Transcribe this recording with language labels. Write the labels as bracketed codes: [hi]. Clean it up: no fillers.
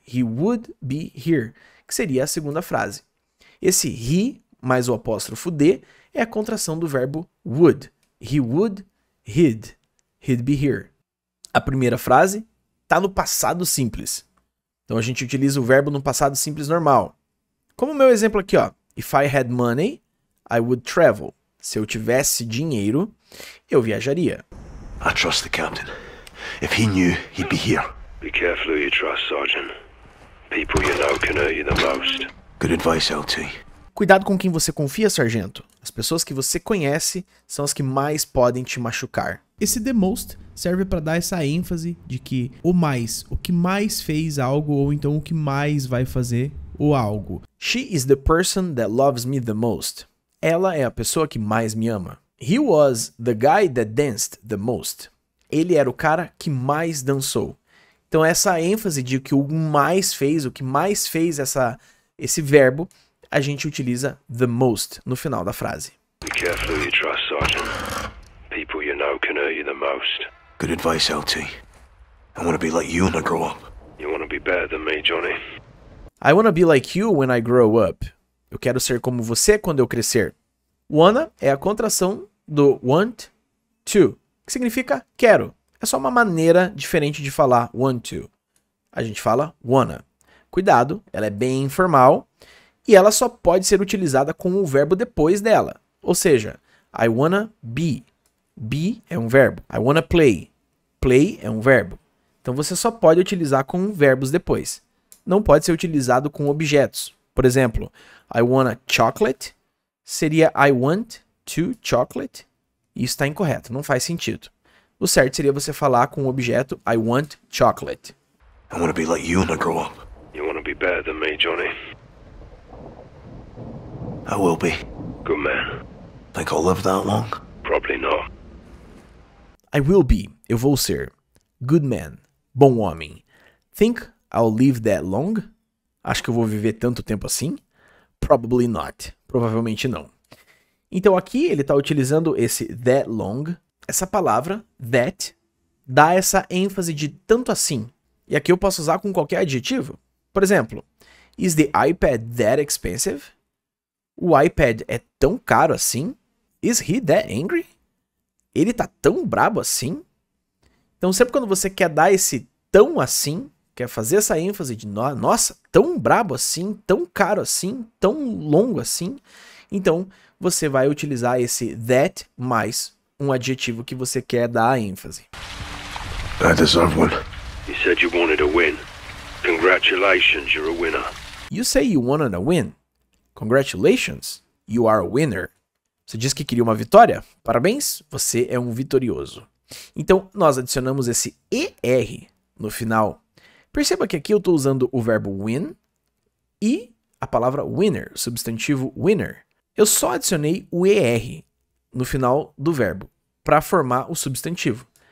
[en] He would be here. [pt] Que seria a segunda frase. Esse he mais o apóstrofo D é a contração do verbo would. [en] He would, he'd. He'd be here. [pt] A primeira frase está no passado simples. Então a gente utiliza o verbo no passado simples normal. Como o meu exemplo aqui, ó. [en] If I had money, I would travel. [pt] Se eu tivesse dinheiro, eu viajaria. [en] I trust the captain. If he knew, he'd be here. Be careful who you trust, Sergeant. People you know can hurt you the most. Good advice, LT. [pt] Cuidado com quem você confia, sargento. As pessoas que você conhece são as que mais podem te machucar. Esse the most serve para dar essa ênfase de que o mais, o que mais fez algo ou então o que mais vai fazer o algo. [en] She is the person that loves me the most. [pt] Ela é a pessoa que mais me ama. [en] He was the guy that danced the most. [pt] Ele era o cara que mais dançou. Então essa ênfase de que o mais fez, o que mais fez esse verbo, a gente utiliza the most no final da frase. [en] Be careful who you trust, Sergeant. People you know can hurt you the most. Good advice, LT. I want to be like you when I grow up. You want to be better than me, Johnny? I wanna be like you when I grow up. [pt] Eu quero ser como você quando eu crescer. Wanna é a contração do want to, que significa quero. É só uma maneira diferente de falar want to. A gente fala wanna. Cuidado, ela é bem informal e ela só pode ser utilizada com o verbo depois dela. Ou seja, [en] I wanna be. [pt] Be é um verbo. [en] I wanna play. [pt] Play é um verbo. Então você só pode utilizar com verbos depois. Não pode ser utilizado com objetos. Por exemplo, [en] I wanna chocolate [pt] seria [en] I want to chocolate. [pt] Isso está incorreto, não faz sentido. O certo seria você falar com o objeto [en] I want chocolate. I want to be like you when I grow up. You want to be better than me, Johnny? I will be. Good man. Think I'll live that long? Probably not. I will be, [pt] eu vou ser. [en] Good man, [pt] bom homem. [en] Think I'll live that long? [pt] Acho que eu vou viver tanto tempo assim? [en] Probably not. [pt] Provavelmente não. Então aqui ele está utilizando esse that long. Essa palavra, that, dá essa ênfase de tanto assim. E aqui eu posso usar com qualquer adjetivo. Por exemplo, [en] is the iPad that expensive? [pt] O iPad é tão caro assim? [en] Is he that angry? [pt] Ele tá tão brabo assim? Então sempre quando você quer dar esse tão assim, quer fazer essa ênfase de nossa, tão brabo assim, tão caro assim, tão longo assim, então você vai utilizar esse that mais um adjetivo que você quer dar a ênfase. [en] I deserve one. You said you wanted a win. Congratulations, you're a winner. You say you wanted a win. Congratulations, you are a winner. [pt] Você disse que queria uma vitória? Parabéns, você é um vitorioso. Então, nós adicionamos esse ER no final. Perceba que aqui eu estou usando o verbo win e a palavra winner, o substantivo winner. Eu só adicionei o ER no final do verbo para formar o substantivo.